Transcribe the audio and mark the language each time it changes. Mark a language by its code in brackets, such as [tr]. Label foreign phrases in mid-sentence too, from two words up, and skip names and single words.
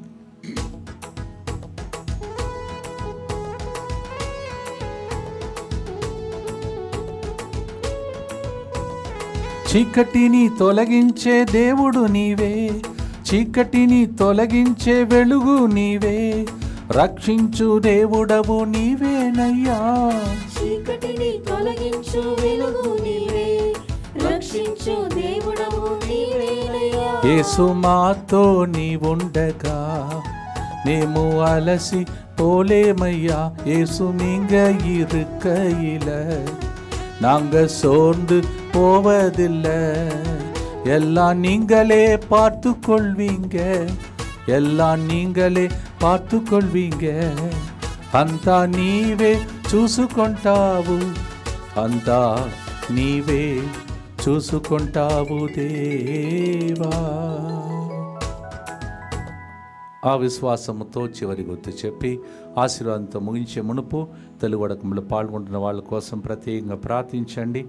[te] చీకటిని తొలగించే దేవుడు నీవే, చీకటిని తొలగించే వెలుగు నీవే, రక్షించు దేవుడవు నీవేనయ్యా. చీకటిని తొలగించు వెలుగు నీవే, రక్షించు దేవుడవు నీవేనయ్యా. యేసు మాతో నీవుండగా మేము అలసి పోలేమయ్యా. [ta] యేసు நீங்க இருக்கையில நாங்க சோர்ந்து போவதில்லை. எல்லாம் நீங்களே பார்த்து கொள்வீங்க, எல்லாம் நீங்களே பார்த்து கொள்வீங்க. [te] అంతా నీవే చూసుకుంటావు, అంతా నీవే చూసుకుంటావు దేవా. ఆ విశ్వాసముతో చివరి గుర్తు చెప్పి ఆశీర్వాదంతో ముగించే మునుపు తెలుగుడకంలో పాల్గొంటున్న వాళ్ళ కోసం ప్రత్యేకంగా ప్రార్థించండి.